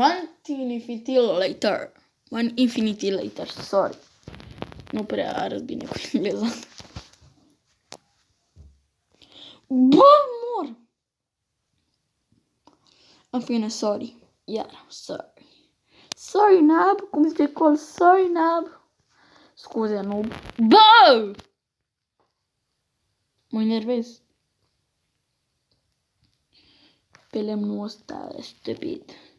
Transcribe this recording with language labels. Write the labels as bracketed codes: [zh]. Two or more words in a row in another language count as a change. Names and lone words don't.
[en] One infinity later. Sorry. [ro] Nu prea arăt bine cu engleza. Bă, mor! În fine, sorry. Iar, sorry. Sorry, Nab. Cum zice call? Sorry, Nab. Scuze, nu. Bă! Mă enervez. Pe lemnul ăsta, stupid.